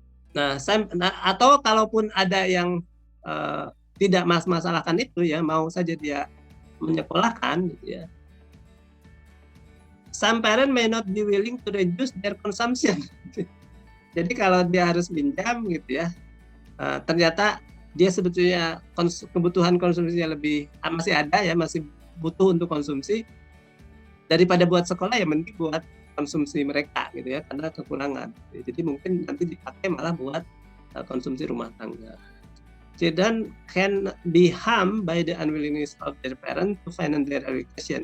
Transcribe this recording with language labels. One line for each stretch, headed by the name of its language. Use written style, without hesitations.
Indonesian: Nah, atau kalaupun ada yang tidak masalahkan itu ya, mau saja dia menyekolahkan gitu ya.
English: Some parent may not be willing to reduce their consumption.
Indonesian: Jadi kalau dia harus pinjam gitu ya, ternyata dia sebetulnya kebutuhan konsumsinya masih ada ya, masih butuh untuk konsumsi, daripada buat sekolah ya mending buat konsumsi mereka gitu ya, karena kekurangan. Jadi mungkin nanti dipakai malah buat konsumsi rumah tangga.
English: Children can be harmed by the unwillingness of their parents to finance their education.